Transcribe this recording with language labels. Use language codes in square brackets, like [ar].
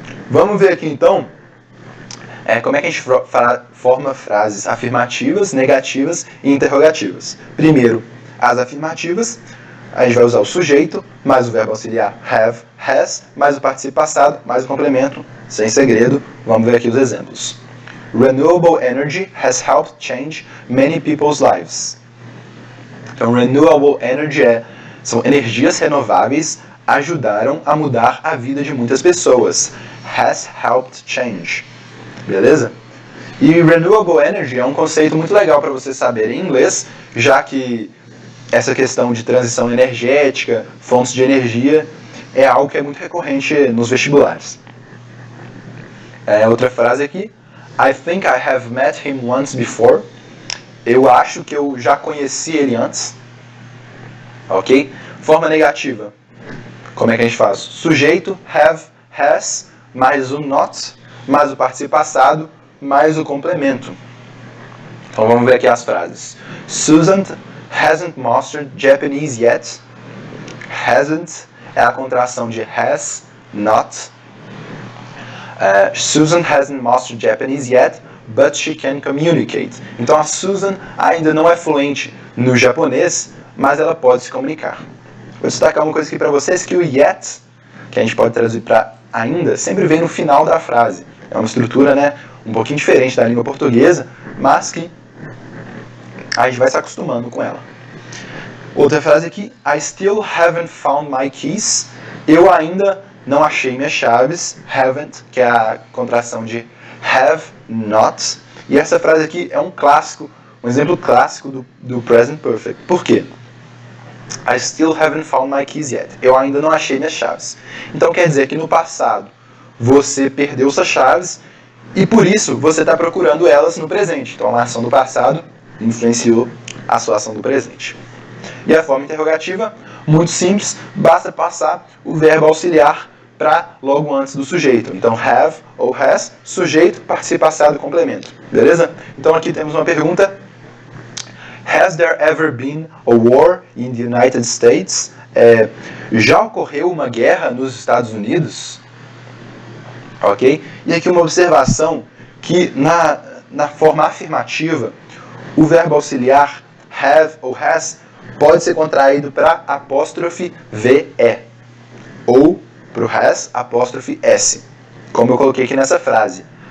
[pt] Vamos ver aqui então como é que a gente forma frases afirmativas, negativas e interrogativas. Primeiro, as afirmativas. a gente vai usar o sujeito, mais o verbo auxiliar have, has, mais o particípio passado, mais o complemento, sem segredo. Vamos ver aqui os exemplos. [en] Renewable energy has helped change many people's lives. [pt] Então, renewable energy são energias renováveis, ajudaram a mudar a vida de muitas pessoas. [en] Has helped change. [pt] Beleza? E renewable energy é um conceito muito legal para você saber em inglês, já que essa questão de transição energética, fontes de energia, é algo que é muito recorrente nos vestibulares. Outra frase aqui. [en] I think I have met him once before. [pt] Eu acho que eu já conheci ele antes. Ok? Forma negativa. Como é que a gente faz? Sujeito, have, has, mais o not, mais o particípio passado, mais o complemento. Então vamos ver aqui as frases. [en] Susan hasn't mastered Japanese yet. [pt] Hasn't é a contração de has, not. [en] Susan hasn't mastered Japanese yet, but she can communicate. [pt] Então a Susan ainda não é fluente no japonês, mas ela pode se comunicar. Vou destacar uma coisa aqui para vocês, que o yet, que a gente pode traduzir para ainda, sempre vem no final da frase. É uma estrutura, né, um pouquinho diferente da língua portuguesa, mas que a gente vai se acostumando com ela. Outra frase aqui, [en] I still haven't found my keys. [pt] Eu ainda não achei minhas chaves. Haven't, que é a contração de have not. E essa frase aqui é um clássico, um exemplo clássico do present perfect. Por quê? [en] I still haven't found my keys yet. [pt] Eu ainda não achei minhas chaves. Então quer dizer que no passado você perdeu suas chaves e por isso você está procurando elas no presente. Então a ação do passado influenciou a sua ação do presente. E a forma interrogativa, muito simples, basta passar o verbo auxiliar para logo antes do sujeito. Então have ou has, sujeito, particípio passado, complemento. Beleza? Então aqui temos uma pergunta. [en] Has there ever been a war in the United States? [pt] Já ocorreu uma guerra nos Estados Unidos? Ok? E aqui uma observação que na forma afirmativa, o verbo auxiliar have ou has pode ser contraído para apóstrofe VE ou para o has apóstrofe S, como eu coloquei aqui nessa frase.